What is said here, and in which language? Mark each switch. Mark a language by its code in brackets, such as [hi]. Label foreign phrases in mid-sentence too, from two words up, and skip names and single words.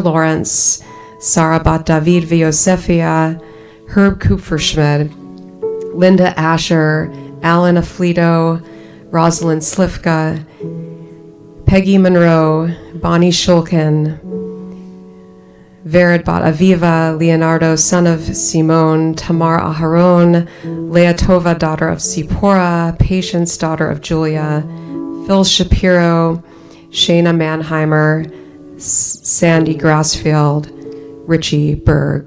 [en] Lawrence, Sarah Bat David Viosefia, Herb Kupferschmidt, Linda Asher, Alan Aflito, Rosalind Slifka, Peggy Monroe, Bonnie Shulkin, Vered Bat Aviva, Leonardo, son of Simone, Tamar Aharon, Leah Tova, daughter of Sipora, Patience, daughter of Julia, Phil Shapiro, Shayna Mannheimer, Sandy Grassfield, Richie Berg.